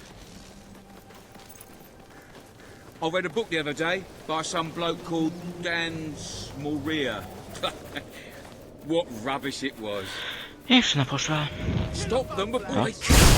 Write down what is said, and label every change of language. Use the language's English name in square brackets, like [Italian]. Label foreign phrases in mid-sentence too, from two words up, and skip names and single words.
[English] I read a book the other day by some bloke called Dan Smoria. What rubbish it was. [Hungarian] És ne fos rá. [English] Stop them before they